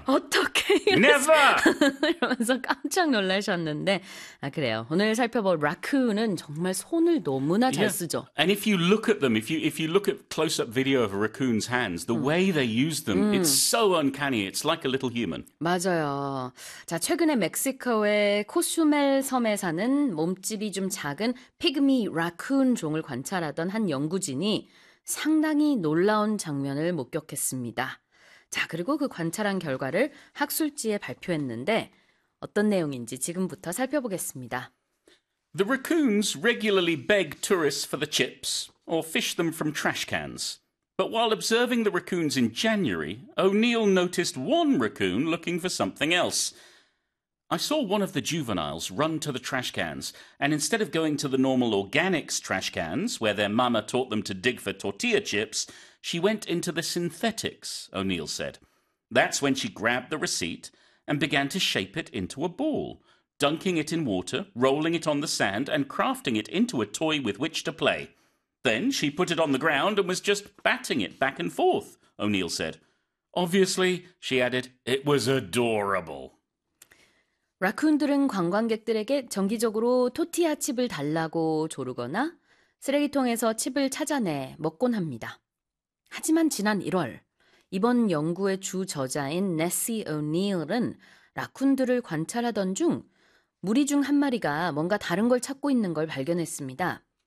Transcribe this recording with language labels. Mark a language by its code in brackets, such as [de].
[ko] 어떻게 이러면서 깜짝 놀라셨는데 아 그래요. 오늘 살펴볼 라쿤은 정말 손을 너무나 잘 Yeah. 쓰죠. [en] And if you look at them, if you look at close-up video of a raccoon's hands, the way they use them, it's so uncanny. It's like a little human. [ko] 맞아요. 자, 최근에 멕시코의 코슈멜 섬에 사는 몸집이 좀 작은 피그미 라쿤 종을 관찰하던 한 연구진이 상당히 놀라운 장면을 목격했습니다. 자, 그리고 그 관찰한 결과를 학술지에 발표했는데 어떤 내용인지 지금부터 살펴보겠습니다. [en] The raccoons regularly beg tourists for the chips or fish them from trash cans. But while observing the raccoons in January, O'Neill noticed one raccoon looking for something else. I saw one of the juveniles run to the trash cans, and instead of going to the normal organics trash cans, where their mama taught them to dig for tortilla chips, she went into the synthetics, O'Neill said. That's when she grabbed the receipt and began to shape it into a ball, dunking it in water, rolling it on the sand, and crafting it into a toy with which to play. Then she put it on the ground and was just batting it back and forth, O'Neill said. Obviously, she added, it was adorable. [ko] 라쿤들은 관광객들에게 정기적으로 토티아 칩을 달라고 조르거나 쓰레기통에서 칩을 찾아내 먹곤 합니다. 하지만 지난 1월, 이번 연구의 주 저자인 네시 오니얼은 라쿤들을 관찰하던 중 무리 중한 마리가 뭔가 다른 걸 찾고 있는 걸 발견했습니다.